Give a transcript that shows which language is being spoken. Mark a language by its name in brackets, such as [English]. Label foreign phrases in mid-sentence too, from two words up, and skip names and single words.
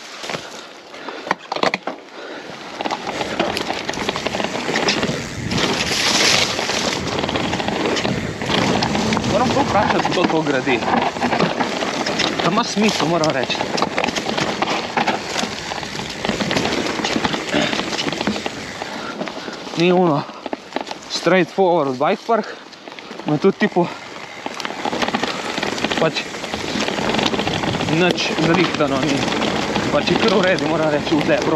[Slovenian] Moram to vprašati, kdo to gradi. To ima smisel, moram reči. Ni ono [English] straight forward bike park, [Slovenian] no tudi tipo pač nič zrihtano ni. Pač je kar v redu, moram reči, v debro.